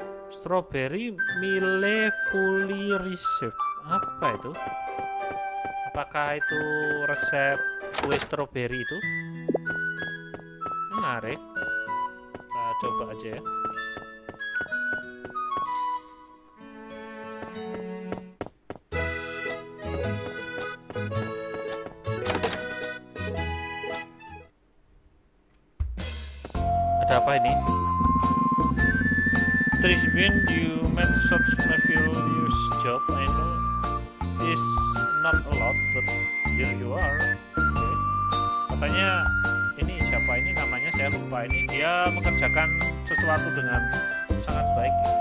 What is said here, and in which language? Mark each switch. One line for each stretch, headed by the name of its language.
English: Strawberry Mile Fully Reserved.
Indonesian: Apa itu? Apakah itu resep kue strawberry itu? Menarik. Kita coba aja ya. Ada apa ini?
English: Trisbin, you made such marvelous job. I know it's not a lot, but here you are. Okay.
Indonesian: Katanya ini siapa ini namanya saya lupa ini. Dia mengerjakan sesuatu dengan sangat baik.